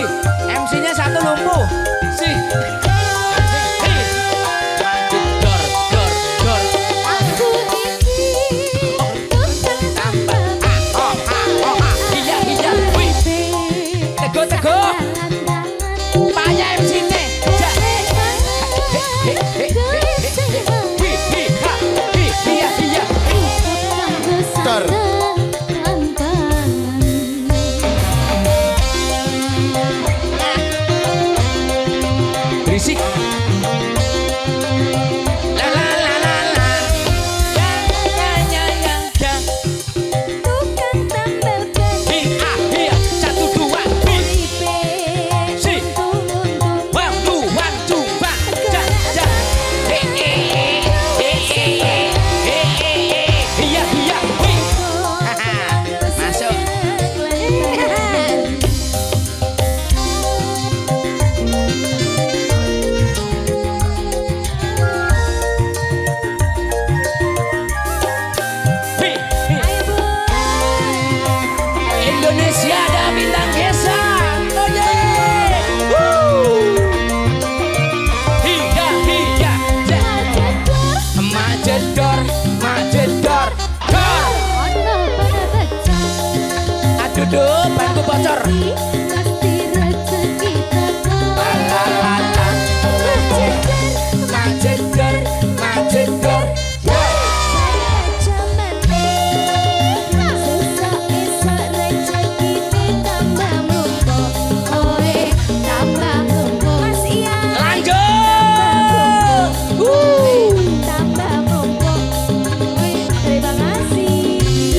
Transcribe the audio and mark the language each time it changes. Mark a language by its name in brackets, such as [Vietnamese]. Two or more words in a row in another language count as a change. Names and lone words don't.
[Indonesian] MC-nya satu lumpuh. Si. Hey. Majedor, dor, dor. Aku iki tukang tambal ban. Oh, iya, iya, wih. Teguh, teguh. Payah MC-nya. Ja. Hi, hi, ha, hi, iya, iya. Dor. Berisik. La la la la la. Ya ya ya ya ya. Tukang tambal ban. Hi, ha, iya. 1 2 hi. Si. Untung-untung. [English] One two bang. Ja ja. Hey hey hey hey hey. Iya iya. Hi. [Indonesian] Masuk. Hi, hi. Indonesia ada bintang desa. [English] Oh yeah. Woo. Hiya hiya. Ja. [Indonesian] Majedor, majedor, dor. Aduh duh, banku bocor. La la la la. Majedor, majedor, dor. Lanjut. Terima kasih.